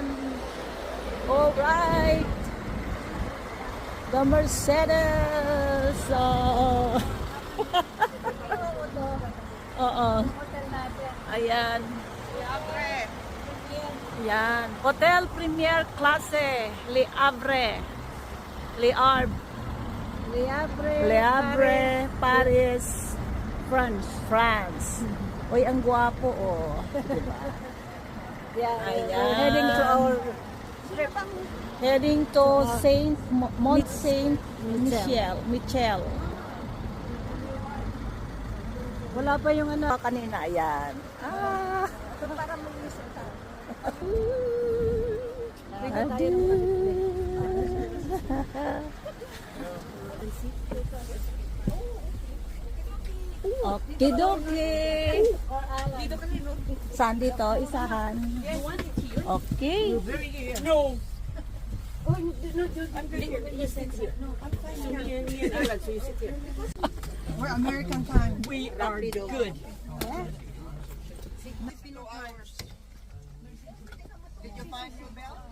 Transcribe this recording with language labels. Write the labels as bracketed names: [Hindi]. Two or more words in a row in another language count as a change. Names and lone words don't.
[English] Alright! The Mercedes! [Filipino] Oo. Ayan. Ayan. Hotel Premier Classe. Le Havre. Le Havre. Le Havre, Paris, France. Uy, ang gwapo, oh. Diba? [English] Yeah, [Filipino] Ayan. [English] we're heading to our Heading to Mont Saint Michel. [Filipino] wala pa yung ano. Kanina, ayan. Para mag-isip tayo. Okidoki. Saan dito? Isahan. Okay. [English] No, Oh, no, I'm good here. You sit here. No, I'm fine. Me and Alex, so you sit here. we're American time. We are good. Did you find your bell?